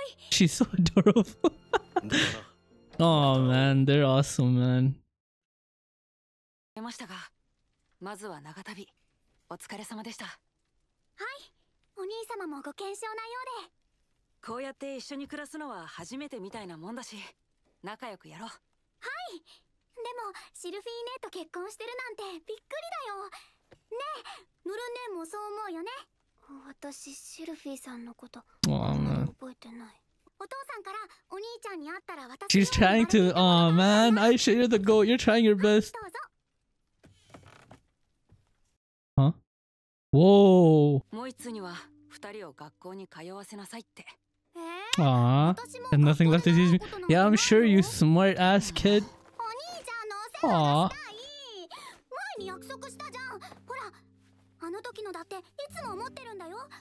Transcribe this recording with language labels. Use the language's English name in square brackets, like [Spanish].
[English] She's so adorable. Oh man, they're awesome, man. [Japanese] ましたが、まずは長旅お疲れ様でした。兄様もご健勝なようで。こうやって一緒に暮らすのは初めてみたいなもんだし、仲良くやろう。はい。でもシルフィーネと結婚してるなんてびっくりだよ。ねえ、ノルネもそう思うよね。私シルフィーさんのこと覚えてない。お父さんからお兄ちゃんに会ったら私 [English] She's trying to. Oh man, Aisha, you're the goat. You're trying your best. Huh? Whoa. [Japanese] もう一つには二人を学校に通わせなさいって。 [English] Aw. And nothing left to teach me. Yeah, I'm sure, you smart ass kid. [Japanese] お兄ちゃんのお世話がしたい。前に約束したじゃん。ほら、あの時のだっていつも思ってるんだよ。